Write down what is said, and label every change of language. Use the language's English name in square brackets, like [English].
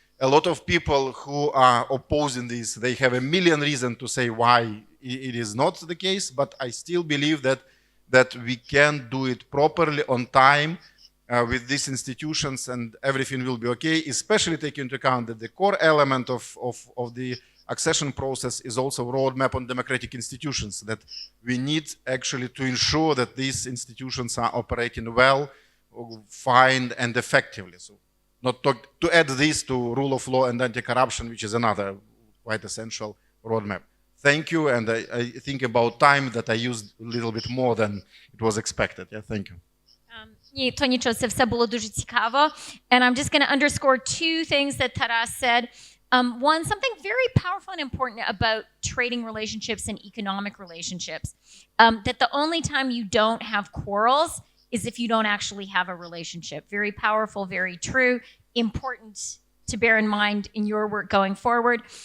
[English] A lot of people who are opposing this, they have a million reasons to say why it is not the case, but I still believe that we can do it properly on time with these institutions, and everything will be okay, especially taking into account that the core element of the accession process is also a roadmap on democratic institutions, that we need actually to ensure that these institutions are operating well, fine, and effectively. So not to add this to rule of law and anti-corruption, which is another quite essential roadmap. Thank you, and I think about time that I used a little bit more than it was expected. Yeah, thank you. [Ukrainian] Ні, то нічого, це все було дуже цікаво. [English] And I'm just going to underscore 2 things that Taras said. One, something very powerful and important about trading relationships and economic relationships, that the only time you don't have quarrels is if you don't actually have a relationship. Very powerful, very true, important to bear in mind in your work going forward.